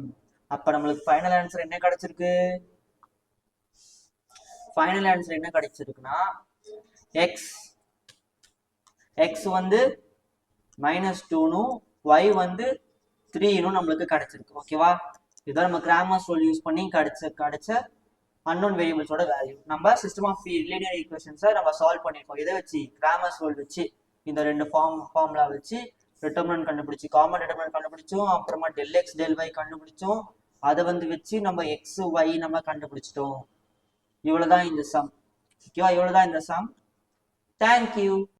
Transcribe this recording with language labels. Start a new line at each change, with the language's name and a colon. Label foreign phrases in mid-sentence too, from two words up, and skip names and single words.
Tamil: அப்ப நம்மளுக்கு
English: final answer
Tamil: என்ன கிடைச்சிருக்கு,
English: final answer
Tamil: என்ன கிடைச்சிருக்குன்னா x வந்து -2னும் y வந்து 3னும் நம்மளுக்கு கிடைச்சிருக்கு, ஓகேவா. இதான் நம்ம
English: Cramer rule use
Tamil: பண்ணி கிடைச்ச
English: unknown variables value.
Tamil: நம்ம
English: system of linear equations
Tamil: நம்ம சால்வ் பண்ணியிருக்கோம். இதை வச்சு
English: Cramer's rule
Tamil: வச்சு இந்த ரெண்டு ஃபார்முலா வச்சு டிட்டர்மினன்ட் கண்டுபிடிச்சி
English: common determinant
Tamil: கண்டுபிடிச்சோம். அப்புறமா del x del y கண்டுபிடிச்சோம். அதை வச்சு நம்ம எக்ஸ் ஒய் நம்ம கண்டுபிடிச்சிட்டோம். இவ்வளவுதான் இந்த சம். ஓகேவா? இவ்வளவுதான் இந்த சம். தேங்க்யூ.